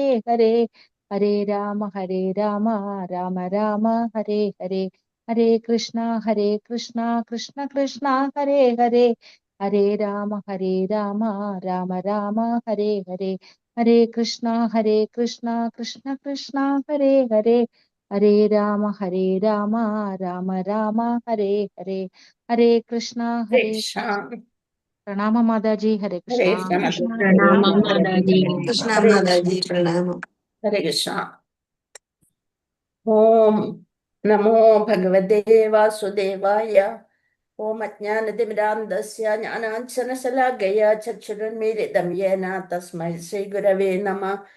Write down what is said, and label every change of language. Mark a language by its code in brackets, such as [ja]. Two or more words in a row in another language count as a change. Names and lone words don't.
[sa] ഹരേ ഹരേ രാമ രാമ രാമ ഹരേ ഹരേ ഹരേ കൃഷ്ണ കൃഷ്ണ കൃഷ്ണ കൃഷ്ണ ഹരേ ഹരേ ഹരേ രാമ രാമ രാമ ഹരേ ഹരേ ഹരേ കൃഷ്ണ കൃഷ്ണ കൃഷ്ണ കൃഷ്ണ ഹരേ ഹരേ ഹരേ രാമ രാമ രാമ ഹരേ ഹരേ ഹരേ കൃഷ്ണ കൃഷ്ണ [ml] പ്രണാമ മാതാജി. [sa] ഹരേ കൃഷ്ണ. ഹരേ കൃഷ്ണ [ml] പ്രണാമം മാതാജി. കൃഷ്ണ മാതാജി പ്രണാമം. [sa] ഹരേ കൃഷ്ണ. ഓം നമോ ഭഗവതേ വാസുദേവായ. ഓം അജ്ഞാനതിമിരാന്ധസ്യ ജ്ഞാനാഞ്ജനശലാകയ ചക്ഷുരുന്മീലിതം യേന തസ്മൈ ശ്രീഗുരവേ നമഃ.